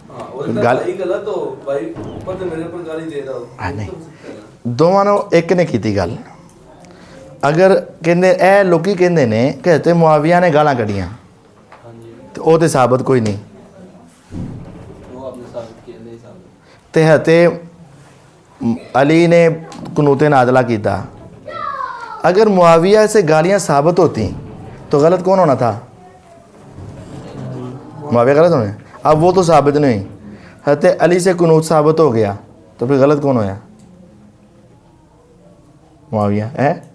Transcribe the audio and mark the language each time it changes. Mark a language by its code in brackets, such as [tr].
[ur] ہاں، اور بھائی غلط ہو، بھائی اوپر سے میرے پر گالی دے رہا ہو. [pa] ہاں نہیں، دونوں نے ایک نے کی گل. اگر کہندے اے لوکی کہندے نے کہ حضرت معاویہ نے گالاں کڈیاں تو وہ تو ثابت کوئی نہیں. [ur] وہ آپ نے ثابت کیا نہیں ثابت. [pa] تے حضرت علی نے قنوت نازلہ کیتا. [ur] اگر معاویہ سے گالیاں ثابت ہوتی تو غلط کون ہونا تھا؟ معاویہ غلط ہونے. اب وہ تو ثابت نہیں ہوئی، حضرت علی سے قنوت ثابت ہو گیا تو پھر غلط کون ہویا؟ معاویہ ہے.